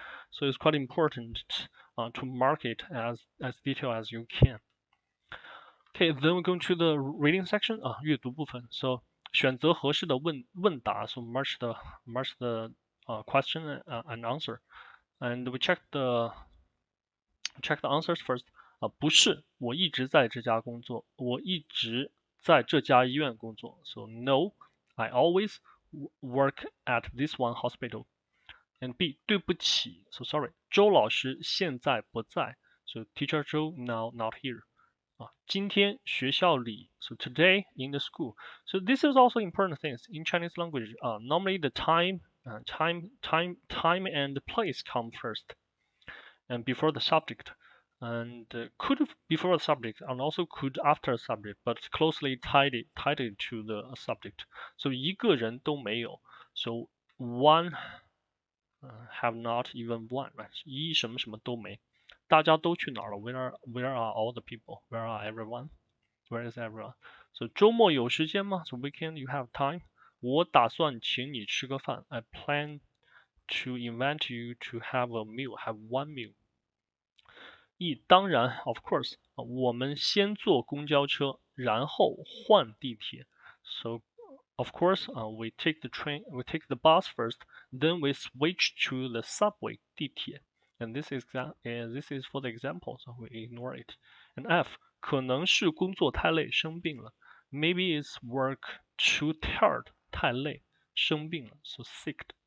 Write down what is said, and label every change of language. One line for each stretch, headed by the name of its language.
English: So it's quite important to mark it as detailed as you can. Okay, then we're going to the reading section
Chinese: 阅读部分。
English: So
Chinese: 选择合适的问答。
English: So match the question and answer, and we check the answers first.
Chinese: 不是，我一直在这家工作，我一直在这家医院工作。
English: So no, I always work at this one hospital. And B 对不起 so sorry
Chinese: 周老师现在不在
English: so teacher Zhou now not here
Chinese: 今天学校里
English: so today in the school so this is also important things in Chinese language normally the time and place come first and before the subject and could before the subject and also could after the subject but closely tied to the subject so
Chinese: 一个人都没有
English: so one have not even one, right?
Chinese: 一什么什么都没，大家都去哪儿了？
English: Where are all the people? Where are everyone? Where is everyone? So
Chinese: 周末有时间吗？
English: So weekend you have time?
Chinese: 我打算请你吃个饭。
English: I plan to invite you to have a meal, have one meal.
Chinese: 当然
English: of course
Chinese: 我们先坐公交车，然后换地铁。
English: So of course, we take the bus first, then we switch to the subway, 地铁. And this is for the example, so we ignore it. And F
Chinese: 可能是工作太累生病了
English: ，maybe it's work too tired
Chinese: 太累生病了
English: so sick.